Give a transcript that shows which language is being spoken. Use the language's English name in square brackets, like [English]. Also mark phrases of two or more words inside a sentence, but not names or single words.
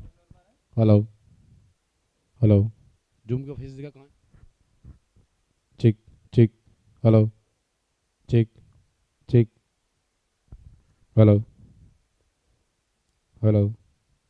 [English] Hello, hello. [Hindi] Zoom का फेस दिखा कहाँ है? [English] Check, check, hello, check, check, hello, hello.